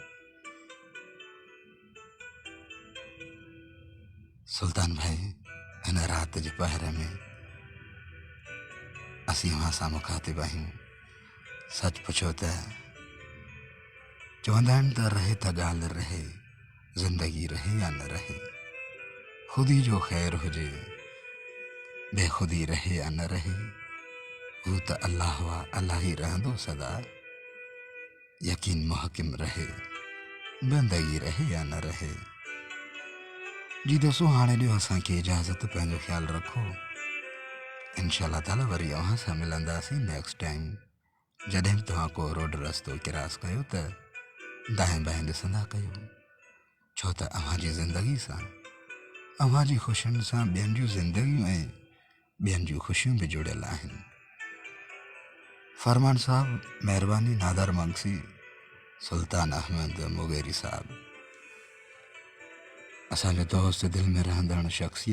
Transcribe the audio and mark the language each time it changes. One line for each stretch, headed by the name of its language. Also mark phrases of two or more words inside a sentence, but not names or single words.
Sindhi: सुल्तान भाई, हिन राति जे पहर में असीं अव्हां सां मुखातिब आहियूं। सच पुछो त चवंदा आहिनि त रहे त ॻाल्हि रहे, ज़िंदगी रहे या न रहे, ख़ुदी जो ख़ैर हुजे, बेख़ुदी रहे या न रहे, हू त अल्लाह वा अल्लाह ही रहंदो सदा।
Urdu: یقین محکم رہے، بندگی رہے یا نہ رہے. جی دوستوں,
Sindhi: हाणे ॾियो असांखे इजाज़त। पंहिंजो ख़्यालु रखो।
Arabic: إن شاء الله تعالى
Sindhi: वरी अव्हां सां मिलंदासीं
English: next time.
Sindhi: जॾहिं बि तव्हां को रोड रस्तो क्रॉस कयो त दाएं बाएं ॾिसंदा कयो, छो त अव्हां जी ज़िंदगी सां, अव्हां जी ख़ुशियुनि सां ॿियनि जूं ज़िंदगियूं ऐं ॿियनि जूं ख़ुशियूं बि जुड़ियल आहिनि। फरमान साहब, महिरबानी नादर मंगसी, सुल्तान अहमद मुगेरी साहब, असांजो दोस्त, दिलि में रहंदड़ शख़्सियत।